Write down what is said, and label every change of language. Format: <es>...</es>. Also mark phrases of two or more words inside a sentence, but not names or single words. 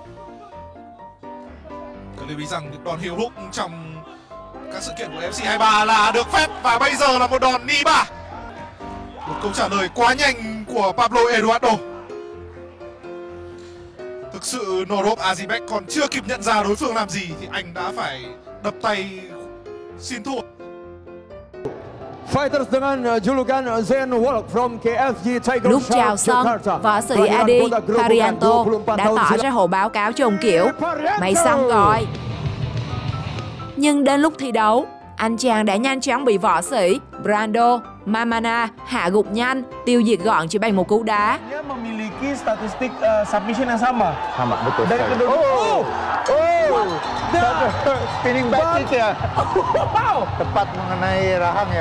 <vi>Cần lưu ý rằng những đòn</vi> <en>heel hook</en> <vi>trong các sự kiện của FC 23 là được phép và bây giờ là một đòn</vi> <en>knee bar.</en> <vi>Một câu trả lời quá nhanh của Pablo Eduardo. Thực sự Norov Azibek còn chưa kịp nhận ra đối phương làm gì thì anh đã phải đập tay xin thua.</vi> <id>Fighters dengan julukan Zen Walk from KFG Tiger</id> <vi>Lúc chào sân, võ sĩ Adi Parianto đã tỏ ra hộ báo cáo trùng kiểu "Mày xong rồi". Nhưng đến lúc thi đấu, anh chàng đã nhanh chóng bị võ sĩ Brando Mamana hạ gục nhanh, tiêu diệt gọn chỉ bằng một cú đá.</vi> <id>Dia memiliki statistik submission yang sama. Sama, betul. Dari kedua.</id> <en>Spinning back</en> <id>itu ya. Wow. Tepat mengenai rahang ya.</id>